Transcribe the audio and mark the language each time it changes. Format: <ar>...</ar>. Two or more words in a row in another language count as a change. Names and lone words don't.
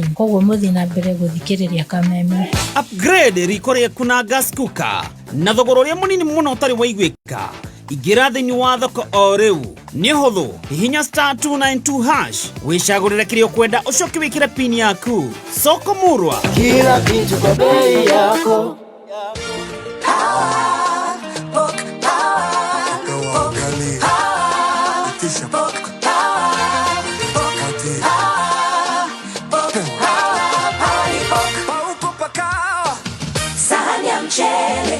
<ki>Koguo mũthi na mbere gũthikĩrĩria Kameme. Upgrade riko rĩaku na</ki> <en>gas cooker</en> <ki>na thogora ũrĩa mũnini mũno ũtarĩ waiguĩka. Ingĩra thĩinĩ wa thoko o rĩu. Nĩ hũthũ, hihinya *292# wĩcagũrĩre kĩrĩa ũkwenda, ũcoke wĩkĩre pin yaku.</ki> <sw>Soko Murwa, kila kitu kwa bei yako. Sahani ya mchele</sw>